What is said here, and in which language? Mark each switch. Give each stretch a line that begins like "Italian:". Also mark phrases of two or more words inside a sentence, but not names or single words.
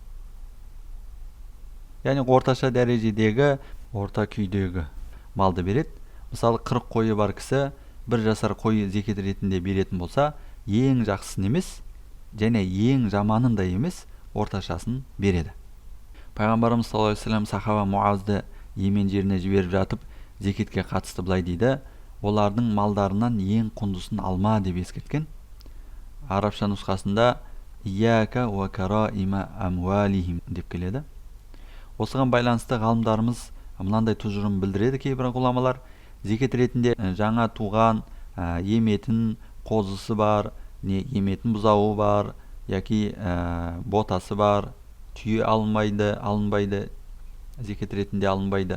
Kazakh: Яғни орташа дәрежедегі, орта күйдегі малды береді. Мысалы, 40 қойы бар кісі бір жасар қойы зекет ретінде беретін болса, ең жақсысын емес, және ең жаманын да емес, орташасын береді. Пайғамбарымыз
Arabic: صلى الله عليه وسلم
Kazakh: сахаба Муазды Йемен жеріне жіберіп жатып, зекетке қатысты былай дейді: олардың малдарынан ең құндысын алма деп ескерткен. Арабша нұсқасында
Arabic: إياك وكرائم أموالهم деп келеді.
Kazakh: Осыған байланысты ғалымдарымыз мынандай тұжырым білдіреді кейбір ғұламалар: зекет ретінде жаңа туған еметін қозысы бар, не еметін бұзауы бар, яки ботасы бар, түйе алынбайды, зекет ретінде алынбайды.